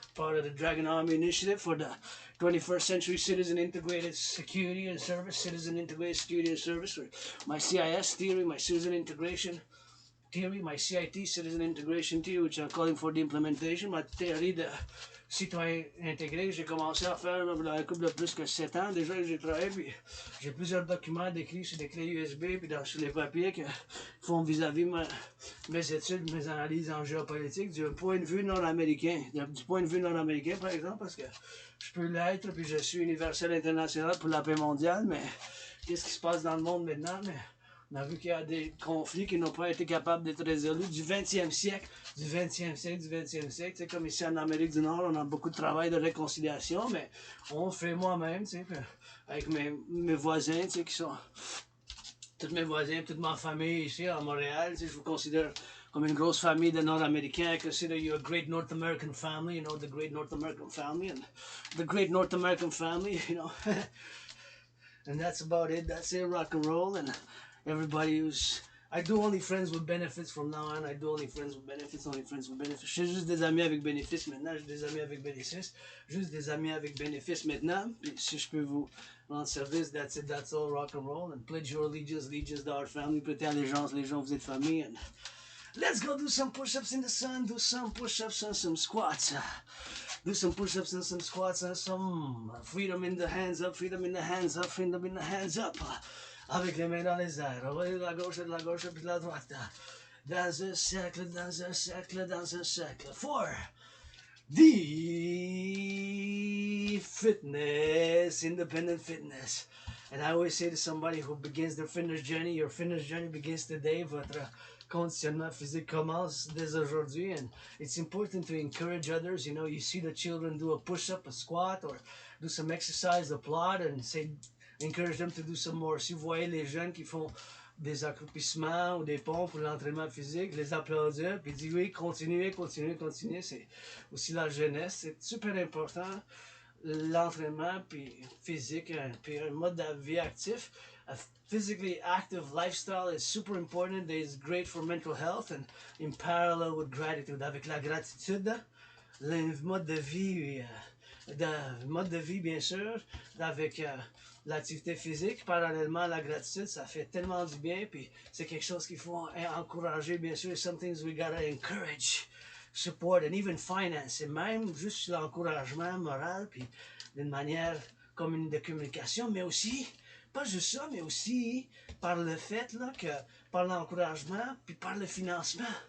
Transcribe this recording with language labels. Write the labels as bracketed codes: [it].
[en] Part of the Dragon Army initiative for the 21st century citizen integrated security and service, citizen integrated security and service, or my CIS theory, my citizen integration theory, my CIT, citizen integration theory, which I'm calling for the implementation, my theory, the [fr] Citoyen intégré, j'ai commencé à faire là, un couple de plus que 7 ans déjà que j'ai travaillé, puis j'ai plusieurs documents décrits sur des clés USB, puis sur les papiers qui font vis-à-vis mes études, mes analyses en géopolitique, du point de vue nord-américain. Du point de vue nord-américain, par exemple, parce que je peux l'être, puis je suis universel international pour la paix mondiale, mais qu'est-ce qui se passe dans le monde maintenant? Mais on a vu qu'il y a des conflits qui n'ont pas été capables d'être résolus du 20e siècle, du 20e siècle, du 20e siècle. C'est comme ici en Amérique du Nord, on a beaucoup de travail de réconciliation, mais on fait moi-même, avec mes voisins, qui sont tous mes voisins, toute ma famille ici à Montréal. Je vous considère comme une grosse famille de Nord-Américains. [en] I consider you a great North American family, you know, the great North American family, and the great North American family, you know. And that's about it. That's it, rock and roll. And everybody who's... I do only friends with benefits from now on. I do only friends with benefits, only friends with benefits. [fr] J'ai juste des amis avec bénéfices maintenant. J'ai des amis avec bénéfices. Juste des amis avec bénéfices maintenant. Puis si je peux vous rendre service, [en] that's it, that's all, rock and roll. And pledge your allegiance, allegiance to our family. [fr] Prêtez allégeance, les gens, vous êtes famille. [en] And let's go do some push-ups in the sun. Do some push-ups and some squats. Do some push-ups and some squats and some freedom in the hands up, freedom in the hands up, freedom in the hands up. [fr] Avec les mains dans les airs, de la gauche, puis de la droite. Dans un cercle, dans un cercle, dans un cercle. [en] For the fitness, independent fitness. And I always say to somebody who begins their fitness journey, your fitness journey begins today. [fr] Votre conditionnement physique commence dès aujourd'hui, [en] and it's important to encourage others. You know, you see the children do a push-up, a squat, or do some exercise, applaud, and say, encourage them to do some more. [fr] Si vous voyez les jeunes qui font des accroupissements ou des pompes pour l'entraînement physique, les applaudir, puis dire oui, continuez, continuez, continuez. C'est aussi la jeunesse. C'est super important, l'entraînement puis physique, puis un mode de vie actif. [en] A physically active lifestyle is super important. It is great for mental health, and in parallel with gratitude. [fr] Avec la gratitude, le mode de vie, bien sûr, avec l'activité physique, parallèlement à la gratitude, ça fait tellement du bien, puis c'est quelque chose qu'il faut encourager, bien sûr. [en] Some things we gotta encourage, support, and even finance, [fr] et même juste l'encouragement moral, puis d'une manière commune de communication, mais aussi, pas juste ça, mais aussi par le fait là, que par l'encouragement, puis par le financement.